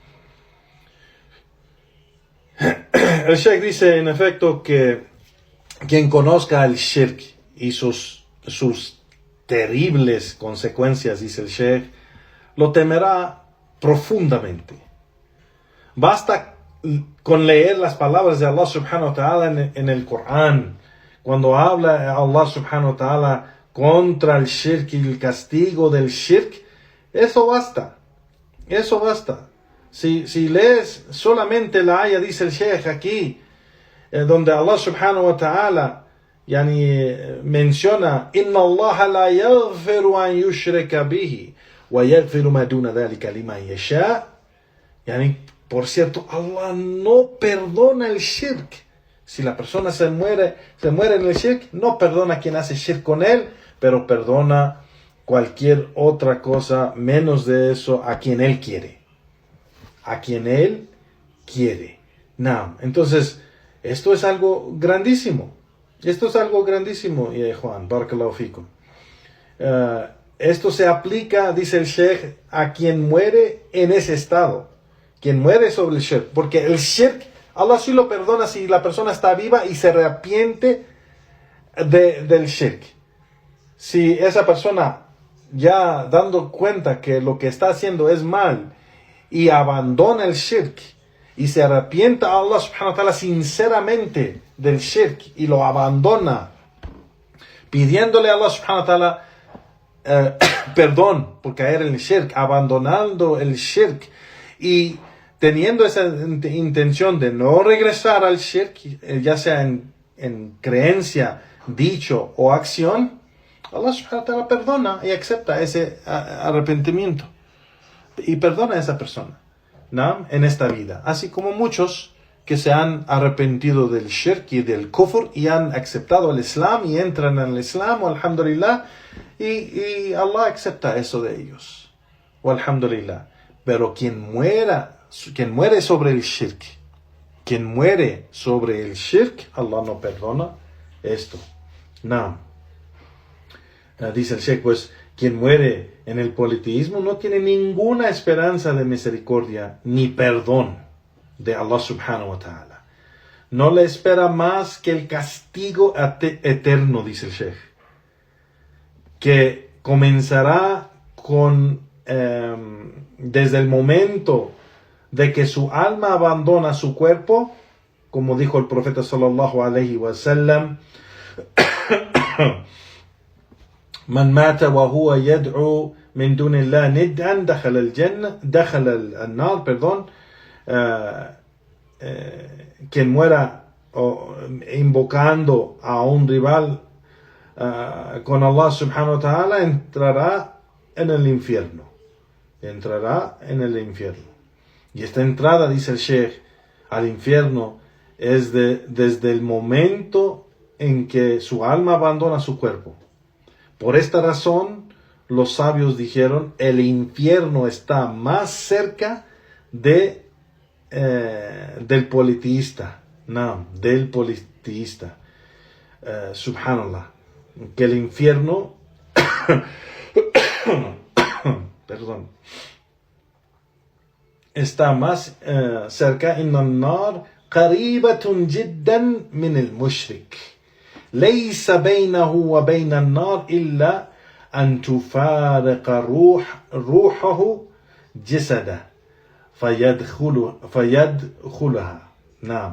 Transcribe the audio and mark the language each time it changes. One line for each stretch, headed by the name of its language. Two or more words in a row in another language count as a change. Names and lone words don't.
Spanish: El Sheikh dice, en efecto, que quien conozca el shirk y sus terribles consecuencias, dice el Sheikh, lo temerá profundamente. Basta con leer las palabras de Allah
Arabic: سبحانه وتعالى
Spanish: en el Corán, cuando habla Allah
Arabic: سبحانه وتعالى
Spanish: contra el shirk y el castigo del shirk. Eso basta. Si lees solamente la ayah, dice el Sheikh aquí, donde Allah
Arabic: سبحانه وتعالى
Spanish: menciona,
Arabic: إن الله لا يغفر أن يشرك به ويغفر ما دون ذلك لمن يشاء.
Spanish: Por cierto, Allah no perdona el shirk. Si la persona se muere en el shirk, no perdona a quien hace shirk con él, pero perdona cualquier otra cosa menos de eso a quien él quiere. Entonces, esto es algo grandísimo. Juan,
Arabic: بارك الله فيكم.
Spanish: Esto se aplica, dice el Sheikh, a quien muere en ese estado. Quien muere sobre el shirk. Porque el shirk, Allah sí lo perdona si la persona está viva y se arrepiente del shirk. Si esa persona, ya dando cuenta que lo que está haciendo es mal, y abandona el shirk, y se arrepienta a Allah
Arabic: سبحانه وتعالى
Spanish: sinceramente del shirk, y lo abandona, pidiéndole a Allah
Arabic: سبحانه وتعالى
Spanish: perdón por caer en el shirk, abandonando el shirk, y teniendo esa intención de no regresar al shirk, ya sea en creencia, dicho o acción, Allah
Arabic: سبحانه وتعالى
Spanish: perdona y acepta ese arrepentimiento y perdona a esa persona, ¿no?, en esta vida, así como muchos que se han arrepentido del shirk y del kufr y han aceptado el Islam y entran en el Islam, alhamdulillah, y Allah acepta eso de ellos, alhamdulillah. Pero quien muere sobre el shirk, Allah no perdona esto. No. Dice el Sheikh, pues quien muere en el politeísmo no tiene ninguna esperanza de misericordia ni perdón de Allah
Arabic: سبحانه وتعالى.
Spanish: No le espera más que el castigo eterno, dice el Sheikh, que comenzará desde el momento de que su alma abandona su cuerpo, como dijo el profeta
Arabic: صلى الله عليه وسلم, من مات وهو يدعو من دون الله ندا دخل النار,
Spanish: quien muera invocando a un rival con Allah
Arabic: سبحانه وتعالى
Spanish: entrará en el infierno. Y esta entrada, dice el Sheikh, al infierno es desde el momento en que su alma abandona su cuerpo. Por esta razón, los sabios dijeron, el infierno está más cerca del politeísta. Subhanallah. Que el infierno está más cerca.
Arabic: إن النار قريبة جدا من المشرك. ليس بينه وبين النار إلا أن تفارق روحه جسده فيدخلها. نعم.